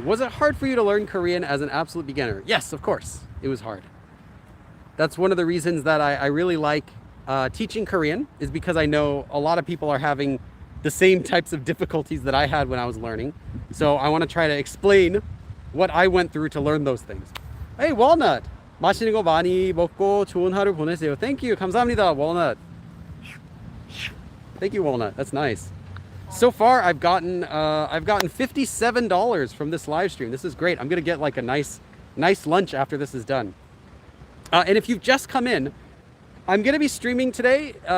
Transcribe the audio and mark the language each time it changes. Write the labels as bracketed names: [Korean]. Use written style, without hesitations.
[English] Was it hard for you to learn Korean as an absolute beginner? Yes, of course. It was hard. That's one of the reasons that I really like teaching Korean, is because I know a lot of people are having the same types of difficulties that I had when I was learning. So I want to try to explain what I went through to learn those things. Hey, Walnut! [Korean] 맛있는 거 많이 먹고 좋은 하루 보내세요. [English] Thank you. [Korean] 감사합니다, [English] Walnut. Thank you, Walnut. That's nice. So far, I've gotten $57 from this live stream. This is great. I'm gonna get like a nice lunch after this is done. And if you've just come in, I'm gonna be streaming today.